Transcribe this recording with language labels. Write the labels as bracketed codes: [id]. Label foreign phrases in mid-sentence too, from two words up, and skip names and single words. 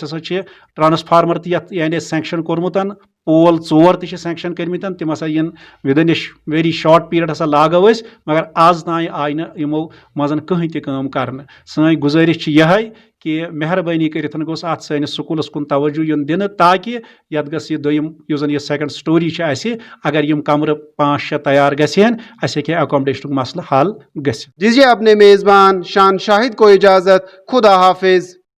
[ks] ہسا چھِ ٹرانسفارمر تہِ یتھ یعنی سینکشن کوٚرمُت پول 4 تہِ چھِ سینکشن کٔرمٕتۍ تِم ہسا یِن وِدن [en] a very short period [ks] ہسا لاگو أسۍ مگر آز تانۍ آیہِ نہٕ یِمو منٛز کٕہٕنۍ تہِ کٲم کرنہٕ سٲنۍ گُزٲرِش چھِ یِہے کہ مہربٲنی کٔرِتھ گوٚژھ اتھ سٲنِس سکوٗلس کُن توجہ یُن دِنہٕ تاکہِ یتھ گژھِ یہِ دوٚیِم یُس زن یہِ [en] second story [ks] چھِ اَسہِ اگر یِم کمرٕ 5-6 تیار گژھن اَسہِ ہیٚکہِ ایکومڈیشنُک مسلہٕ حل گٔژھِتھ [ur] دیجیے اپنے میزبان شان شاہد کو اجازت خدا حافظ